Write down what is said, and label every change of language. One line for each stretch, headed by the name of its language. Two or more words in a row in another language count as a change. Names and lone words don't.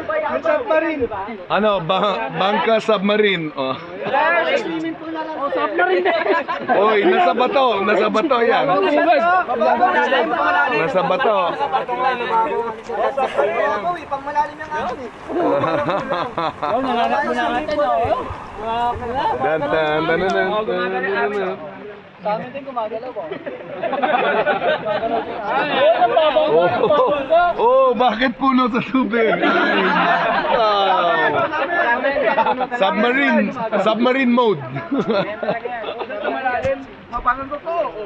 Filipino: Ang submarine. Ano, bangka submarine. Oh. Oy, nasa bato yan. Nasa bato. Pang malalim yung akin eh. Dan dan dan dan dan. Sa amin din gumagalaw po. Oh, bakit puno sa tubig?
English: Submarine mode.
Filipino: Mapangan ko to.